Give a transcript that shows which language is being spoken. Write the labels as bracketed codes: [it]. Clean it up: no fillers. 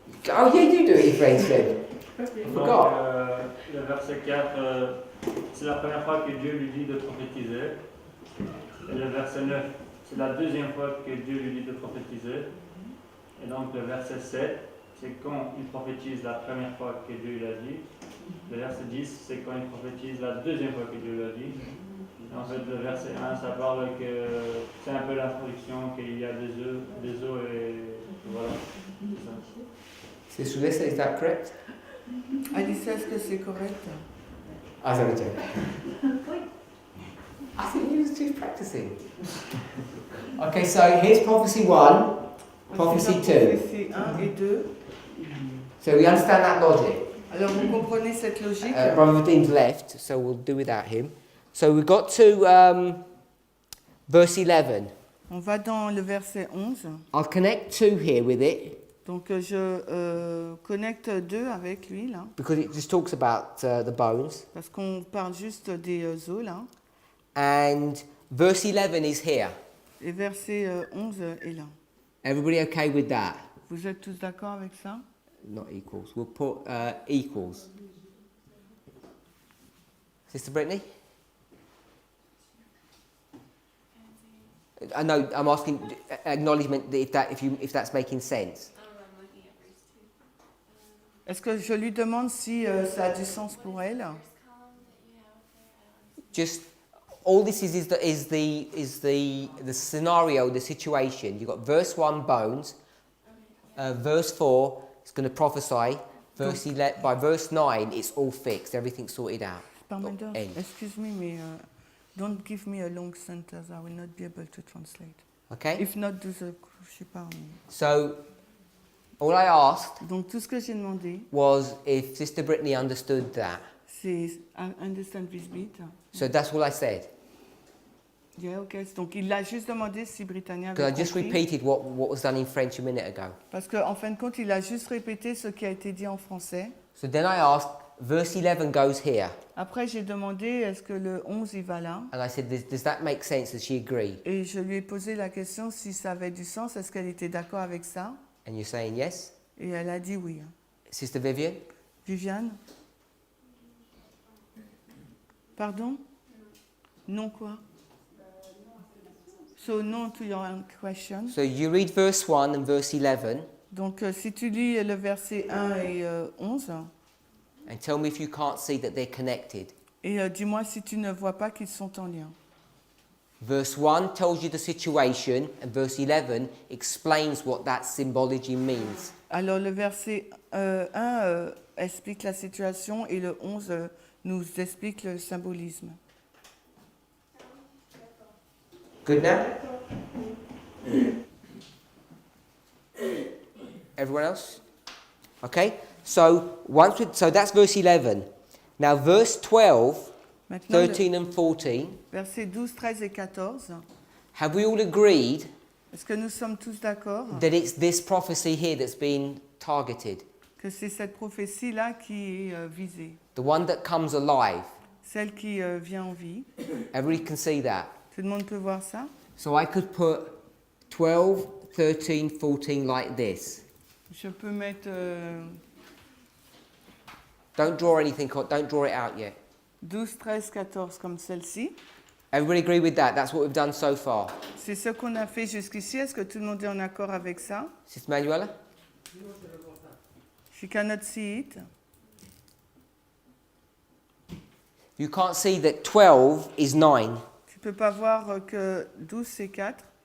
[en] Oh yeah, you do it in French then. I [fr] Donc, [en] forgot. [fr] le verset 4, c'est la première fois que Dieu lui dit de prophétiser. Et le verset 9, c'est la deuxième fois que Dieu lui dit de prophétiser. Et donc le verset 7, c'est quand il prophétise la première fois que Dieu l'a dit. Le verset 10, c'est quand il prophétise la deuxième fois que Dieu l'a dit. Et en fait, le verset 1, ça parle que c'est un peu l'introduction, qu'il y a des eaux et voilà. C'est ça. [en] Sister Lisa, is that correct? [fr] Alicia, est-ce que c'est correct? [en] I was only joking. I think he was just practicing. Okay, so here's prophecy 1, prophecy 2. [fr] Prophétie 1 et 2. [en] So we understand that logic. [fr] Alors vous comprenez cette logique? [en] Brother Vadim's left, so we'll do without him. So we got to verse 11. [fr] On va dans le verset 11. [en] I'll connect 2 here with it [fr] Donc je connecte 2 avec lui là, [en] because it just talks about the bones. [fr] parce qu'on parle juste des os là. [en] And verse 11 is here. [fr] Et verset 11 est là. [en] Everybody okay with that? [fr] Vous êtes tous d'accord avec ça? [en] Not equals. We'll put equals. Sister Brittany? I know. I'm asking acknowledgement that if that's making sense. I'm looking at verse 2. [fr] Est-ce que je lui demande si ça a du sens pour elle? [en] First column that you have there, Just all this is the scenario, the situation. You've got verse 1 bones, verse 4 it's going to prophesy. By verse 9 it's all fixed, everything's sorted out. Parminder, End. excuse me, mais don't give me a long sentence. I will not be able to translate. Okay. If not, do the, [fr] je sais pas. [en] So all I asked [fr] Donc tout ce que j'ai demandé, [en] was if Sister Brittany understood that. c'est understand this bit. So that's all I said. Yeah, okay. [fr] Donc il a juste demandé si Britannia [en] Because I [fr] avait [en] just [fr] compris. [en] repeated what was done in French a minute ago. [fr] Parce qu'en fin de compte, il a juste répété ce qui a été dit en français. [en] So then I asked, verse 11 goes here. [fr] Après, j'ai demandé est-ce que le 11 il va là. [en] And I said, does that make sense? Does she agree? [fr] Et je lui ai posé la question si ça avait du sens, est-ce qu'elle était d'accord avec ça. [en] And you're saying yes? [fr] Et elle a dit oui. [en] Sister Vivian? [fr] Viviane? Pardon? Non quoi? [en] So no to your question. So you read verse 1 and verse 11 [fr] Donc si tu lis le verset 1 et 11, [en] and tell me if you can't see that they're connected. [fr] et dis-moi si tu ne vois pas qu'ils sont en lien. [en] Verse 1 tells you the situation and verse 11 explains what that symbology means. [fr] Alors le verset 1 explique la situation et le 11 nous explique le symbolisme. [en] Good now? Everyone else? Okay? So that's verse 11. Now verse 12, [fr] Maintenant, le [en] 13 and 14, [fr] verset 12, 13 et 14. [en] have we all agreed [fr] Est-ce que nous sommes tous d'accord [en] that it's this prophecy here that's been targeted? [fr] que c'est cette prophétie-là qui est visée, [en] The one that comes alive. [fr] celle qui vient en vie? [en] Everybody can see that. [fr] Tout le monde peut voir ça? [en] So I could put 12, 13, 14 like this. [fr] Je peux mettre [en] Don't draw anything, don't draw it out yet. [fr] 12, 13, 14 comme celle-ci. [en] Everybody agree with that? That's what we've done so far. [fr] C'est ce qu'on a fait jusqu'ici. Est-ce que tout le monde est en accord avec ça? [en] Sister Manuela? She cannot see it. You can't see that 12 is 9. [fr] Tu peux pas voir que 12 c'est 4.